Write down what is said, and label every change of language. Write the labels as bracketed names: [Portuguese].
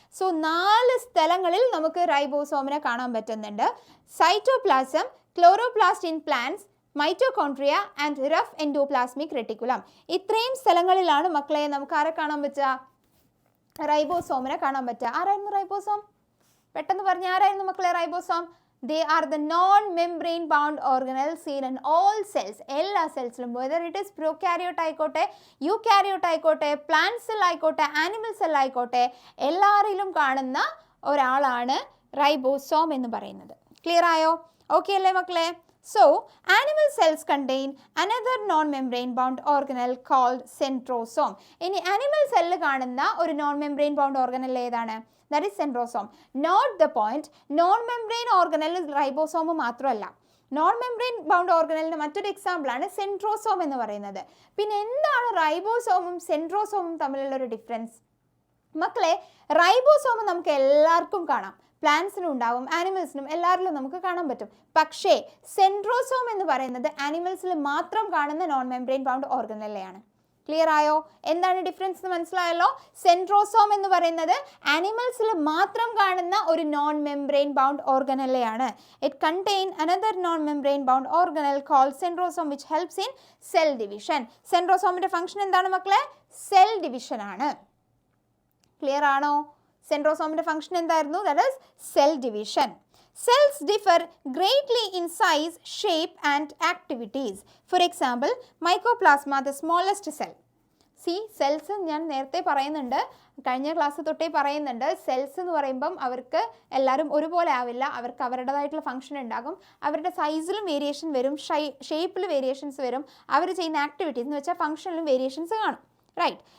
[Malayalam] So 4 സ്ഥലങ്ങളിൽ നമുക്ക് റൈബോസോമിനെ കാണാൻ പറ്റുന്നുണ്ട്. [English] Cytoplasm, chloroplast in plants, mitochondria and rough endoplasmic reticulum. [Malayalam] ഇത്രയും സ്ഥലങ്ങളിലാണ് മക്കളെ നമുക്ക് ആരെ കാണാൻ പറ്റുക? റൈബോസോമിനെ കാണാൻ പറ്റുക. ആരായിരുന്നു റൈബോസോം? പെട്ടെന്ന് പറഞ്ഞ ആരായിരുന്നു മക്കളെ ribosome? [English] They are the non-membrane bound organelles seen in all cells. [Malayalam] എല്ലാ സെൽസിലും, [English] whether it is [Malayalam] prokaryote ആയിക്കോട്ടെ, eukaryote ആയിക്കോട്ടെ, plant cell ആയിക്കോട്ടെ, animal cell ആയിക്കോട്ടെ, എല്ലാവരിലും കാണുന്ന ഒരാളാണ് റൈബോസോം എന്ന് പറയുന്നത്. ക്ലിയർ ആയോ? ഓക്കെ അല്ലേ മക്കളെ? [English] So, animal cells contain another non-membrane bound organelle called centrosome. [Malayalam] ഇനി animal cell കാണുന്ന ഒരു non-membrane bound organelle ഏതാണ്? [English] That is centrosome. Note the point, non-membrane organelle [Malayalam] ribosome മാത്രമല്ല. നോൺ-മെംബ്രെയിൻ ബൗണ്ട് ഓർഗനലിന് മറ്റൊരു എക്സാമ്പിൾ ആണ് സെൻട്രോസോം എന്ന് പറയുന്നത്. പിന്നെ എന്താണ് റൈബോസോമും സെൻട്രോസോമും തമ്മിലുള്ള ഒരു ഡിഫറൻസ്? മക്കളെ, റൈബോസോം നമുക്ക് എല്ലാവർക്കും കാണാം. പ്ലാന്റ്സിനും ഉണ്ടാവും, ആനിമൽസിനും എല്ലാവരിലും നമുക്ക് കാണാൻ പറ്റും. പക്ഷേ സെൻട്രോസോം എന്ന് പറയുന്നത് ആനിമൽസിൽ മാത്രം കാണുന്ന നോൺ മെംബ്രെയിൻ ബൗണ്ട് ഓർഗനലെയാണ്. ക്ലിയർ ആയോ? എന്താണ് ഡിഫറൻസ് എന്ന് മനസ്സിലായല്ലോ? സെൻട്രോസോം എന്ന് പറയുന്നത് ആനിമൽസിൽ മാത്രം കാണുന്ന ഒരു non membrane bound ഓർഗനലെയാണ്. [English] It contain another non membrane bound organelle called centrosome which helps in cell division. [Malayalam] സെൻട്രോസോമിന്റെ function എന്താണ് മക്കളെ? സെൽ ഡിവിഷൻ ആണ്. ക്ലിയർ ആണോ? സെൻട്രോസോമിന്റെ ഫംഗ്ഷൻ എന്തായിരുന്നു? [English] That is cell division. Cells differ greatly in size, shape and activities. For example, mycoplasma, the smallest cell. [Malayalam] Cells ഞാൻ നേരത്തെ പറയുന്നുണ്ട്, കഴിഞ്ഞ class തൊട്ടേ പറയുന്നുണ്ട്. സെൽസ് എന്ന് പറയുമ്പം അവർക്ക് എല്ലാവരും ഒരുപോലെ ആവില്ല. അവർക്ക് അവരുടേതായിട്ടുള്ള ഫംഗ്ഷൻ ഉണ്ടാകും. അവരുടെ സൈസിലും വേരിയേഷൻ വരും, ഷേപ്പിൽ വേരിയേഷൻസ് വരും. അവർ ചെയ്യുന്ന ആക്ടിവിറ്റീസ് എന്ന് വെച്ചാൽ ഫംഗ്ഷനിലും വേരിയേഷൻസ് കാണും. റൈറ്റ്?